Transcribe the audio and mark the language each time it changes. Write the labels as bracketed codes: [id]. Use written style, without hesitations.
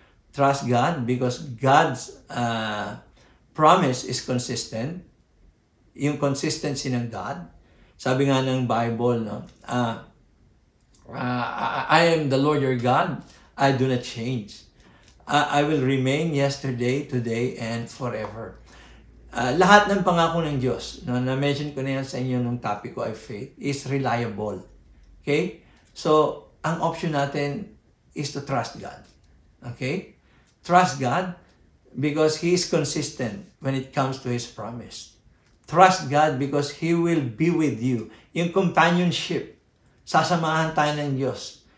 [en] Trust God because God's promise is consistent. [tl] Yung consistency ng God. Sabi nga ng Bible, no? [en] I am the Lord your God. I do not change. I will remain yesterday, today, and forever. [tl] Lahat ng pangako ng Diyos, no, na-mention ko na yan sa inyo nung topic ko ay faith, [en] is reliable. Okay? So, ang option natin is to trust God. Okay? Trust God because He is consistent when it comes to His promise. Trust God because He will be with you. [tl] Yung companionship, sasamahan tayo ng Diyos.